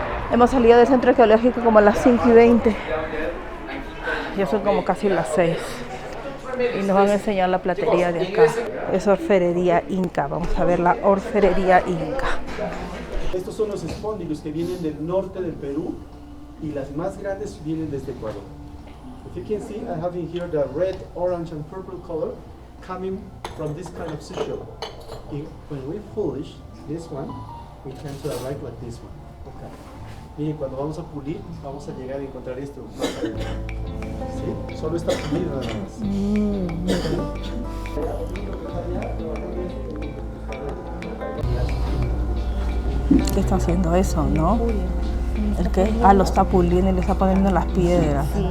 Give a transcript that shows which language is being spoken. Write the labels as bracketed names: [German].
[Spanish] Hemos salido del centro arqueológico como a las 5:20. Ya son como casi las 6. Y nos van a enseñar la platería de acá. Es orfebrería inca. Vamos a ver la orfebrería inca. Estos son los espóndilos que vienen del norte del Perú y las más grandes vienen desde Ecuador. [English] If you can see, I have in here the red, orange and purple color coming from this kind of sigil. When we polish this one, we tend to arrive like this one. Okay. [Spanish] Miren, cuando vamos a pulir, vamos a llegar a encontrar esto. ¿Sí? Solo está pulido nada más. ¿Qué está haciendo eso, no? ¿El qué? Ah, lo está puliendo y le está poniendo las piedras.